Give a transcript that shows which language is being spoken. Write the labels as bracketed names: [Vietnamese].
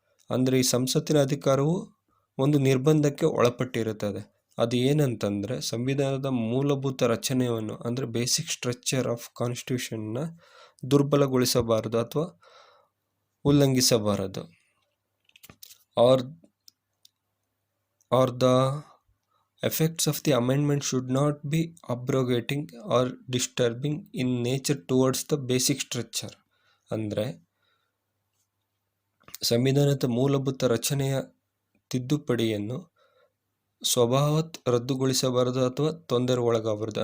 [Kannada] ಅಂದರೆ ಈ ಸಂಸತ್ತಿನ ಅಧಿಕಾರವು ಒಂದು ನಿರ್ಬಂಧಕ್ಕೆ ಒಳಪಟ್ಟಿರುತ್ತದೆ. ಅದು ಏನಂತಂದರೆ ಸಂವಿಧಾನದ ಮೂಲಭೂತ ರಚನೆಯನ್ನು ಅಂದರೆ [English] basic structure of ಕಾನ್ಸ್ಟಿಟ್ಯೂಷನ್ನ [Kannada] ದುರ್ಬಲಗೊಳಿಸಬಾರದು ಅಥವಾ ಉಲ್ಲಂಘಿಸಬಾರದು. [English] Or the effects of the amendment should not be abrogating or disturbing in nature towards the basic structure. [Kannada] ಅಂದರೆ ಸಂವಿಧಾನದ ಮೂಲಭೂತ ರಚನೆಯ ತಿದ್ದುಪಡಿಯನ್ನು ಸ್ವಭಾವತ್ ರದ್ದುಗೊಳಿಸಬಾರದು ಅಥವಾ ತೊಂದರೆ ಒಳಗಾಗಬಾರದು.